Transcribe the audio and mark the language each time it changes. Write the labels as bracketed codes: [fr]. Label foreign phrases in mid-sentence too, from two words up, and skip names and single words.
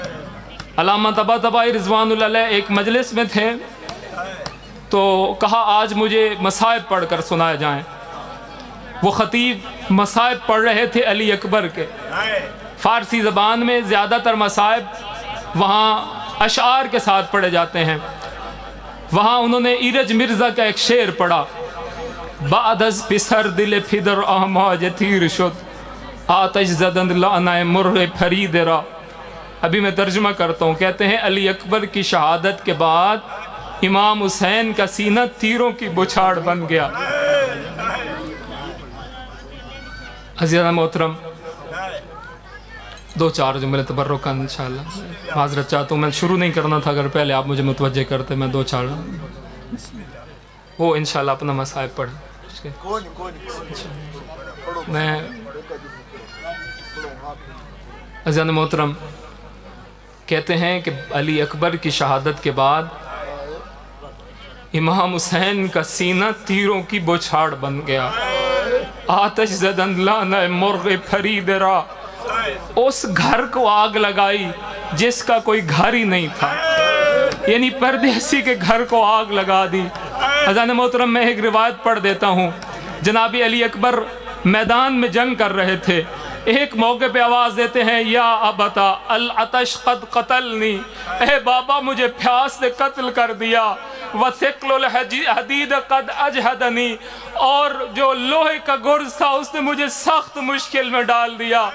[ur] علامہ طباطبائی [ar] رضوان اللہ علیہ [ur] ایک مجلس میں تھے تو کہا آج مجھے مصائب پڑھ کر سنائے جائیں۔ وہ خطیب مصائب پڑھ رہے تھے علی اکبر کے، فارسی زبان میں زیادہ تر مصائب وہاں اشعار کے ساتھ پڑھے جاتے ہیں۔ وہاں انہوں نے ایرج مرزا کا ایک شعر پڑھا، [fa] بعد از پسر دل پدر آماج تیر شد، آتش زدند لعنہ مرغ پرید را۔ [ur] ابھی میں ترجمہ کرتا ہوں، کہتے ہیں علی اکبر کی شہادت کے بعد امام حسین کا سینہ تیروں کی بچھاڑ بن گیا۔ عزیزان محترم، دو چار جملے تبرکان انشاءاللہ معذرت چاہتا ہوں، میں شروع نہیں کرنا تھا، اگر پہلے آپ مجھے متوجہ کرتے میں دو چار وہ انشاءاللہ اپنا مصائب پڑھ میں۔ عزیزان محترم، کہتے ہیں کہ علی اکبر کی شہادت کے بعد امام حسین کا سینہ تیروں کی بوچھاڑ بن گیا۔ [fa] آتش زدن لعنہ مرغ پرید را، [ur] اس گھر کو آگ لگائی جس کا کوئی گھر ہی نہیں تھا، یعنی پردیسی کے گھر کو آگ لگا دی۔ عزیزان محترم، میں ایک روایت پڑھ دیتا ہوں۔ جناب علی اکبر میدان میں جنگ کر رہے تھے، ایک موقع پہ آواز دیتے ہیں [ar] یا ابتا العطش قد قتلنی، [ur] اے بابا مجھے پیاس نے قتل کر دیا، [ar] وثقل الحدید قد اجہدنی، [ur] اور جو لوہے کا گرز تھا اس نے مجھے سخت مشکل میں ڈال دیا۔